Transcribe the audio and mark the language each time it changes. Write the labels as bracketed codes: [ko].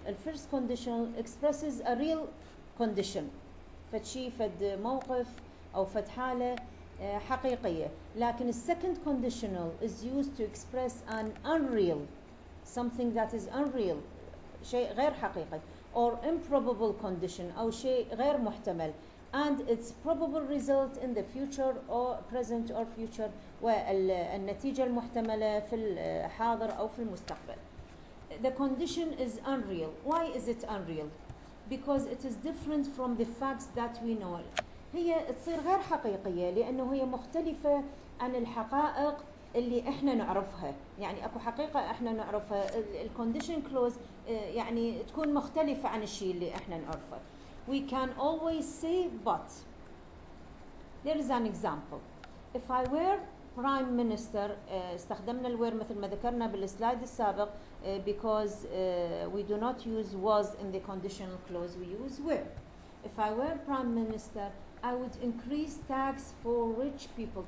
[en] الفيرست conditional expresses a real condition. [ar] فد شيء فد موقف أو فد حالة حقيقية. لكن السكند [en] conditional is used to express an unreal, something that is unreal, [ar] شيء غير حقيقي, [en] or improbable condition [ar] أو شيء غير محتمل, [en] and its probable result in the future or present or future, [ar] والنتيجة المحتملة في الحاضر أو في المستقبل. [en] The condition is unreal. Why is it unreal? Because it is different from the facts that we know. [ar] هي تصير غير حقيقية لأنه هي مختلفة عن الحقائق اللي احنا نعرفها. يعني اكو حقيقة احنا نعرفها. الكونديشن كلوز يعني تكون مختلفة عن الشيء اللي احنا نعرفه. [en] We can always say but. There is an example. If I were prime minister, [ar] استخدمنا الوير مثل ما ذكرنا بالسلايد السابق [en] because we do not use was in the conditional clause, we use were. If I were prime minister, I would increase tax for rich people.